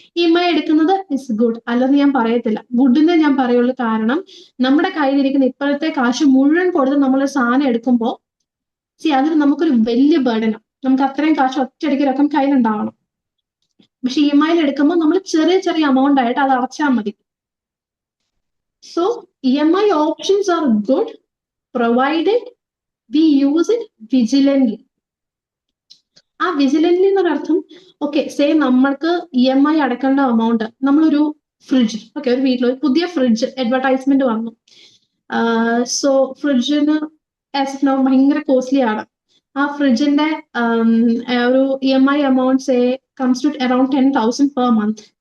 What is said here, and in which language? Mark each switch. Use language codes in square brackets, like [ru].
[ml] EMI എടുക്കുന്നത് [en] is good, [ml] അല്ലെന്ന് ഞാൻ പറയത്തില്ല, ഗുഡിനെ ഞാൻ പറയുള്ളൂ. കാരണം നമ്മുടെ കയ്യിലിരിക്കുന്ന ഇപ്പോഴത്തെ കാശ് മുഴുവൻ കൊടുത്ത് നമ്മളൊരു സാധനം എടുക്കുമ്പോൾ അതിന് നമുക്കൊരു വലിയ ബർഡനാണ്. നമുക്ക് അത്രയും കാശ് ഒറ്റയടിക്ക് രൊക്കം കയ്യിലുണ്ടാവണം. പക്ഷെ EMI എടുക്കുമ്പോൾ നമ്മൾ ചെറിയ ചെറിയ എമൗണ്ട് ആയിട്ട് അത് അടച്ചാൽ മതി. [en] So EMI options are good provided we use it vigilantly. [ml] ആ വിജിലൻലി എന്നൊരർത്ഥം, ഓക്കെ സേ നമ്മൾക്ക് EMI അടക്കേണ്ട എമൗണ്ട്, നമ്മളൊരു ഫ്രിഡ്ജ്, ഓക്കെ ഒരു വീട്ടിൽ ഒരു പുതിയ ഫ്രിഡ്ജ് അഡ്വർടൈസ്മെന്റ് വന്നു. സോ ഫ്രിഡ്ജിന് ഭയങ്കര കോസ്റ്റ്ലി ആണ്. ആ ഫ്രിഡ്ജിന്റെ ഒരു [en] EMI amount say comes to around 10,000 per month.